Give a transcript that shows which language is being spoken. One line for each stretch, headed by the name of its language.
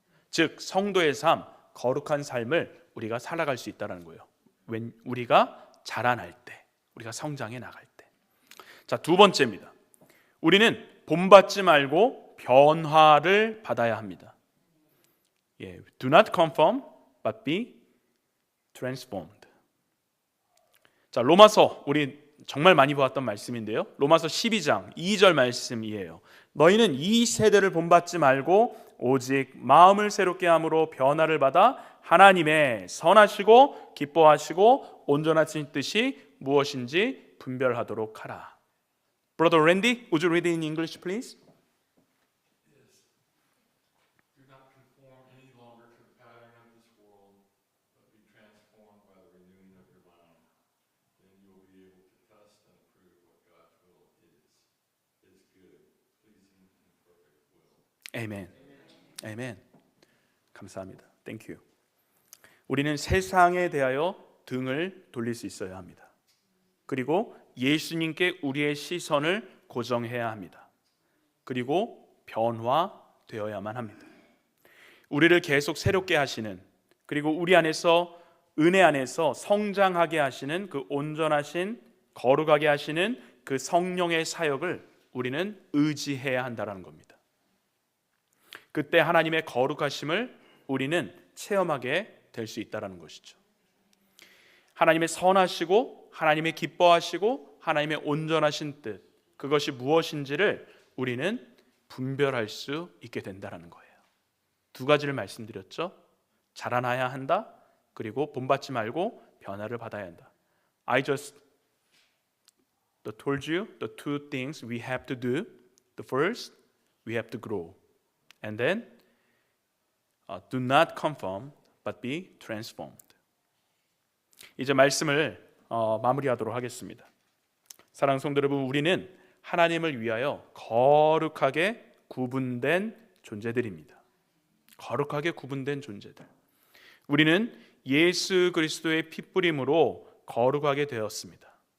Korean: 즉 성도의 삶, 거룩한 삶을 우리가 살아갈 수 있다는 거예요. 우리가 자라날 때, 우리가 성장해 나갈 때. 자, 두 번째입니다. 우리는 본받지 말고 변화를 받아야 합니다.
English: Do not conform, but be transformed.
Korean: 자, 로마서 우리 정말 많이 보았던 말씀인데요. 로마서 12장 2절 말씀이에요. 너희는 이 세대를 본받지 말고 오직 마음을 새롭게 함으로 변화를 받아 하나님의 선하시고 기뻐하시고 온전하신 뜻이 무엇인지 분별하도록 하라.
English: Brother Randy, would you read it in English, please? Do not conform any longer to the pattern of this world, but be transformed by the renewing of your mind. Then you will be able to test and approve what God's will is, His good, pleasing, and perfect will.
Korean: 아멘. 아멘. 감사합니다.
English: Thank you.
Korean: 우리는 세상에 대하여 등을 돌릴 수 있어야 합니다. 그리고 예수님께 우리의 시선을 고정해야 합니다. 그리고 변화되어야만 합니다. 우리를 계속 새롭게 하시는, 그리고 우리 안에서 은혜 안에서 성장하게 하시는 그 온전하신, 거룩하게 하시는 그 성령의 사역을 우리는 의지해야 한다는 겁니다. 그때 하나님의 거룩하심을 우리는 체험하게 될 수 있다는 것이죠. 하나님의 선하시고 하나님의 기뻐하시고 하나님의 온전하신 뜻, 그것이 무엇인지를 우리는 분별할 수 있게 된다는 거예요. 두 가지를 말씀드렸죠. 자라나야 한다, 그리고 본받지 말고 변화를 받아야 한다.
English: I just told you the two things we have to do. The first, we have to grow. And then, do not conform, but be transformed.
Korean: 이제 말씀을 마무리하도록 하겠습니다. 사랑하는 성도 여러분, 우리는 하나님을 위하여 거룩하게 구분된 존재들입니다. 거룩하게 구분된 존재들. 우리는 예수 그리스도의 핏부림으로 거룩하게 되었습니다.